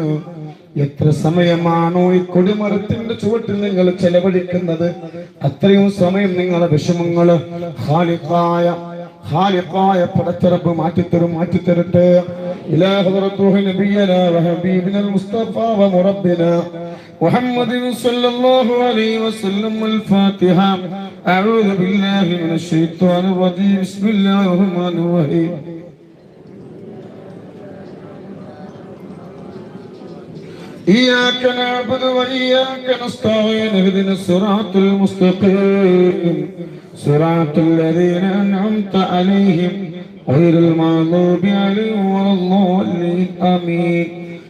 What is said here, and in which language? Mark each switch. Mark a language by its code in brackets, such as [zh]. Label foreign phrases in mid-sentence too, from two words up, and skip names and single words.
[ml] എത്ര സമയമാണോ ഈ കൊടിമരത്തിന്റെ ചുവട്ടിൽ നിങ്ങൾ ചെലവഴിക്കുന്നത്, അത്രയും സമയം നിങ്ങളെ വിഷമങ്ങള് ഖാലിഖായ പടച്ചറബ് മാറ്റിത്തരട്ടെ. [ar] إلى حضرته نبينا وحبيبنا المصطفى ومربينا محمد صلى الله عليه وسلم. الفاتحة. أعوذ بالله من الشيطان الرجيم. بسم الله الرحمن الرحيم. إياك نعبد وإياك نستعين اهدنا الصراط المستقيم صراط الذين أنعمت عليهم غير المغضوب عليهم ولا الضالين آمين.